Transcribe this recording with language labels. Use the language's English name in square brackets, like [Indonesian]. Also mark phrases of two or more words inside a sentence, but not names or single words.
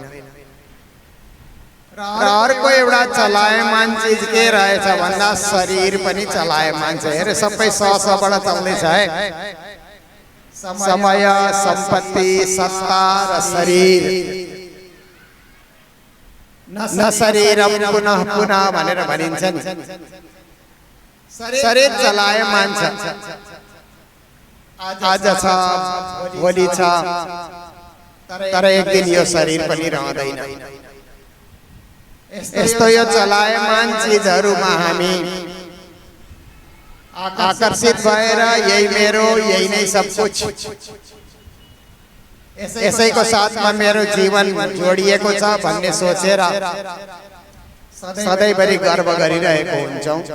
[Nepali] र अर्को एउटा चलायमान चीज के रहेछ भन्दा शरीर पनि चलायमान छ हेरे सबै सबाट चल्दैछ है समय सम्पत्ति सत्ता र शरीर [Sanskrit] न शरीरम पुनः पुनः [Nepali] भनेर भनिन्छ नि। शरीर चलायमान छ, आज छ भोलि छ, तर एक दिन यो शरीर पनि रहँदैन। यस्तो यो चलायमान चिजहरुमा हामी आकर्षित भएर यही मेरो, यही नै [Hindi] सब कुछ, [Nepali] यसैको साथमा मेरो जीवन जोडिएको छ भन्ने सोचेर सधैँभरि गर्व गरिरहेको हुन्छौं।